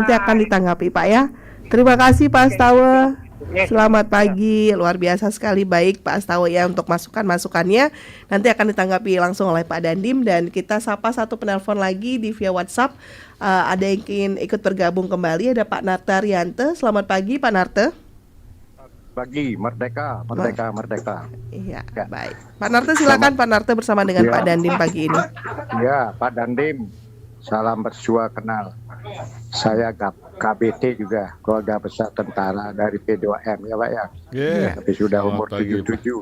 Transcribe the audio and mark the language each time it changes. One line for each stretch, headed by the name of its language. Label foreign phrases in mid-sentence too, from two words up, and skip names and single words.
Indonesian: Nanti akan ditanggapi Pak ya. Terima kasih Pak Astawa. Selamat pagi, luar biasa sekali, baik Pak Astawa ya untuk masukannya. Nanti akan ditanggapi langsung oleh Pak Dandim. Dan kita sapa satu penelpon lagi di via WhatsApp. Ada yang ingin ikut bergabung kembali, ada Pak Narta Riante. Selamat pagi Pak Narta. Pagi, merdeka. Iya, baik. Pak Narta silakan. Pak Narta bersama dengan Pak Dandim pagi ini. Ya, Pak Dandim, salam bersua kenal. Saya KBT juga, keluarga besar tentara dari P2M ya Pak ya. Tapi sudah umur 77.